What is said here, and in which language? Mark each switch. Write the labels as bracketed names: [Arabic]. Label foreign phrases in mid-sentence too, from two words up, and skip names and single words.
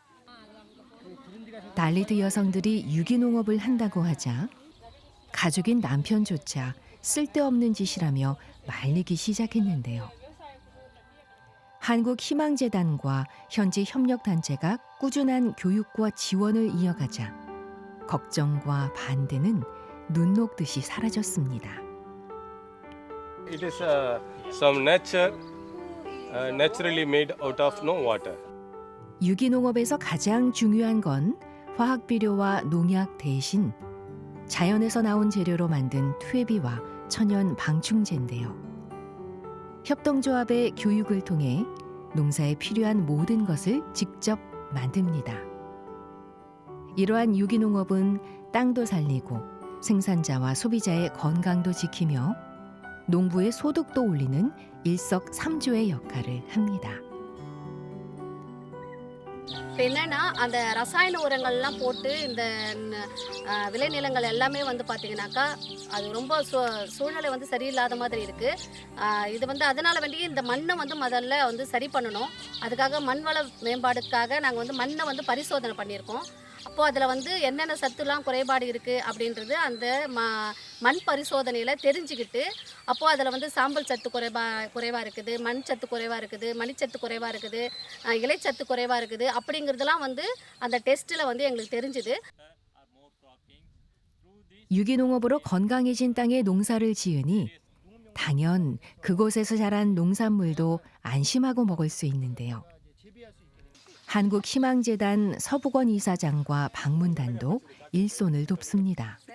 [Korean] 달리트 여성들이 유기농업을 한다고 하자 가족인 남편조차 쓸데없는 짓이라며 말리기 시작했는데요. 한국희망재단과 현지 협력단체가 꾸준한 교육과 지원을 이어가자 걱정과 반대는 눈 녹듯이 사라졌습니다. [English] It is some nature, naturally made out of no water. [Korean] 유기농업에서 가장 중요한 건 화학 비료와 농약 대신 자연에서 나온 재료로 만든 퇴비와 천연 방충제인데요. 협동조합의 교육을 통해 농사에 필요한 모든 것을 직접 만듭니다. 이러한 유기농업은 땅도 살리고 생산자와 소비자의 건강도 지키며 농부의 소득도 올리는 일석삼조의 역할을 합니다. [Tamil] இப்போ என்னன்னா அந்த ரசாயன உரங்கள்லாம் போட்டு இந்த விளைநிலங்கள் எல்லாமே வந்து பார்த்தீங்கன்னாக்கா அது ரொம்ப சூழ்நிலை வந்து சரியில்லாத மாதிரி இருக்குது. இது வந்து அதனால் வேண்டி இந்த மண்ணை வந்து முதல்ல வந்து சரி பண்ணணும். அதுக்காக மண் வள மேம்பாடுக்காக நாங்கள் வந்து மண்ணை வந்து பரிசோதனை பண்ணியிருக்கோம். அப்போது அதில் வந்து என்னென்ன சத்துலாம் குறைபாடு இருக்குது அப்படின்றது அந்த மண் பரிசோதனையில் தெரிஞ்சுக்கிட்டு அப்போது அதில் வந்து சாம்பல் சத்து குறைவாக இருக்குது, மண் சத்து குறைவாக இருக்குது, மணிச்சத்து குறைவாக இருக்குது, இலைச்சத்து குறைவாக இருக்குது அப்படிங்கிறதுலாம் வந்து அந்த டெஸ்ட்டில் வந்து எங்களுக்கு தெரிஞ்சுது. [Korean] 유기농업으로 건강해진 땅에 농사를 지으니 당연 그곳에서 자란 농산물도 안심하고 먹을 수 있는데요. 한국희망재단 서북원 이사장과 방문단도 일손을 돕습니다.